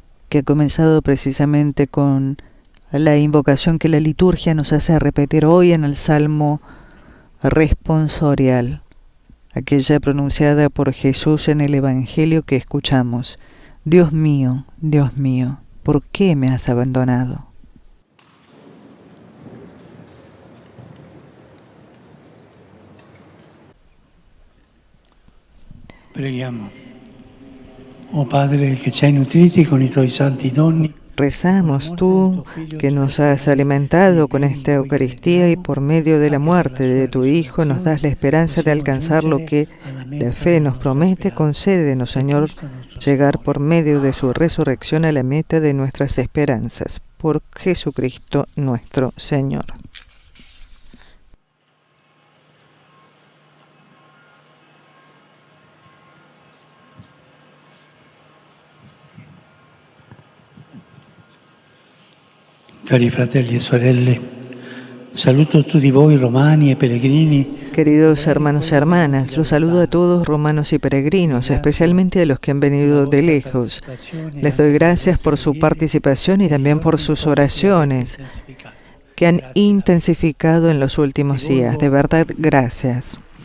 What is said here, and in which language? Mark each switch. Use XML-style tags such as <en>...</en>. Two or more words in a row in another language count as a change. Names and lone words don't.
<es>que ha comenzado precisamente con la invocación que la liturgia nos hace repetir hoy en el Salmo responsorial, aquella pronunciada por Jesús en el Evangelio que escuchamos. Dios mío, ¿por qué me has abandonado?</es> <it>Preghiamo. Oh Padre, che ci hai nutriti con i tuoi santi doni.</it> <es>Rezamos, tú que nos has alimentado con esta Eucaristía y por medio de la muerte de tu Hijo nos das la esperanza de alcanzar lo que la fe nos promete. Concédenos, Señor, llegar por medio de su resurrección a la meta de nuestras esperanzas. Por Jesucristo nuestro Señor.</es> <it>Cari fratelli e sorelle, saluto tutti voi romani e pellegrini.</it> <es>Queridos hermanos y hermanas, los saludo a todos romanos y peregrinos, especialmente a los que han venido de lejos. Les doy gracias por su participación y también por sus oraciones que han intensificado en los últimos días. De verdad, gracias.</es>